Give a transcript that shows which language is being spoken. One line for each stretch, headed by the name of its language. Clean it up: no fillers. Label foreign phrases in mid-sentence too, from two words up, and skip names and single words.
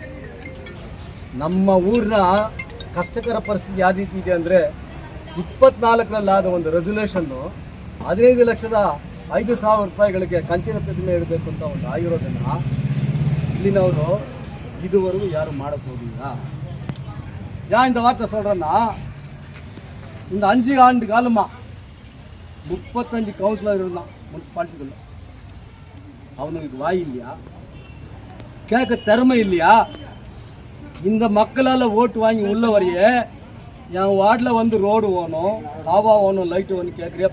Kannada: ನಮ್ಮ ಊರಿನ ಕಷ್ಟಕರ ಪರಿಸ್ಥಿತಿ ಯಾವ ರೀತಿ ಇದೆ ಅಂದರೆ, 24ರಲ್ಲಾದ ಒಂದು ರೆಸಲ್ಯೂಷನ್ನು 15,05,000 ರೂಪಾಯಿಗಳಿಗೆ ಕಂಚಿನ ಪ್ರತಿಮೆ ಇಡಬೇಕು ಅಂತ ಒಂದು ಆಗಿರೋದನ್ನು ಇಲ್ಲಿನವರು ಇದುವರೆಗೂ ಯಾರು ಮಾಡೋಕ್ಕೆ ಹೋಗಿಲ್ಲ.
Tamil: இந்த வார்த்தை சொல்கிறேன்னா, இந்த 5 ஆண்டு காலமாக 35 கவுன்சிலர் இருந்தான் முனிசிபாலிட்டிகளில். அவனுக்கு வாய் இல்லையா, கேட்க திறமை இல்லையா? இந்த மக்களால் ஓட்டு வாங்கி உள்ள வரையே என் வார்டில் வந்து ரோடு ஓணும், காவா ஓணும், லைட்டு ஒன்று கேட்குறியா?